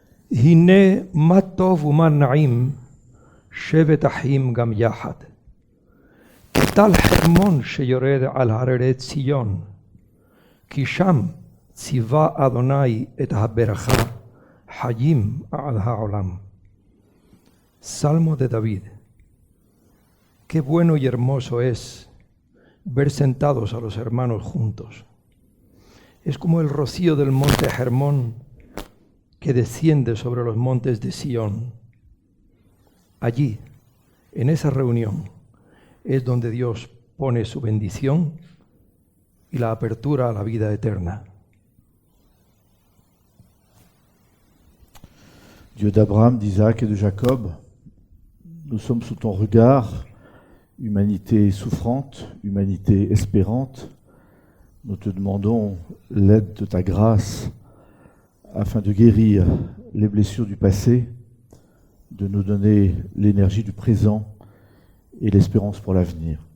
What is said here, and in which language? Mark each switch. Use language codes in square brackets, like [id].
[he] הנה מה טוב ומה נעים שבת אחים גם יחד. כטל חרמון שיורד על הררי ציון, כי שם ציווה אדוני את הברכה חיים על העולם. [es] Salmo de David. Qué bueno y hermoso es ver sentados a los hermanos juntos. Es como el rocío del monte Hermón que desciende sobre los montes de Sión. Allí, en esa reunión, es donde Dios pone su bendición y la apertura a la vida eterna. [fr] Dieu d'Abraham, d'Isaac et de Jacob, nous sommes sous ton regard, humanité souffrante, humanité espérante. Nous te demandons l'aide de ta grâce afin de guérir les blessures du passé, de nous donner l'énergie du présent et l'espérance pour l'avenir.